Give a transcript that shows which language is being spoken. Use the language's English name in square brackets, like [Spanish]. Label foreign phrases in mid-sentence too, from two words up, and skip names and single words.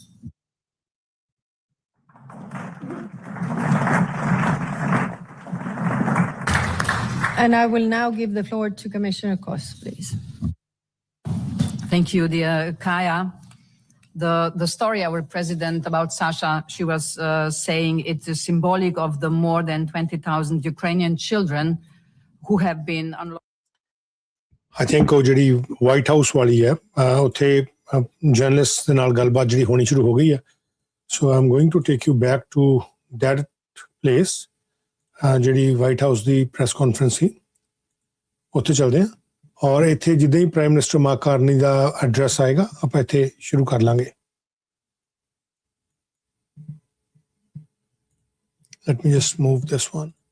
[English] And I will now give the floor to Commissioner Kos, please. Thank you, dear Kaya. the story our president about Sasha, she was saying it is symbolic of the more than 20,000 Ukrainian children who have been unlocked. I think [Punjabi] ਉਹ ਜਿਹੜੀ ਵਾਈਟ ਹਾਊਸ ਵਾਲੀ ਹੈ ਉੱਥੇ ਜਰਨਲਿਸਟ ਦੇ ਨਾਲ ਗੱਲਬਾਤ ਜਿਹੜੀ ਹੋਣੀ ਸ਼ੁਰੂ ਹੋ ਗਈ ਹੈ [English] so I am going to take you back to that place [Punjabi] ਜਿਹੜੀ ਵਾਈਟ ਹਾਊਸ ਦੀ [English] press conference [Punjabi] ਸੀ ਉੱਥੇ ਚੱਲਦੇ ਹਾਂ ਔਰ ਇੱਥੇ ਜਿੱਦਾਂ ਹੀ [English] prime minister [Punjabi] ਮਾਰਕ ਕਾਰਨੀ ਦਾ ਐਡਰੈਸ ਆਏਗਾ ਆਪਾਂ ਇੱਥੇ ਸ਼ੁਰੂ ਕਰ ਲਾਂਗੇ [English] Let me just move this one.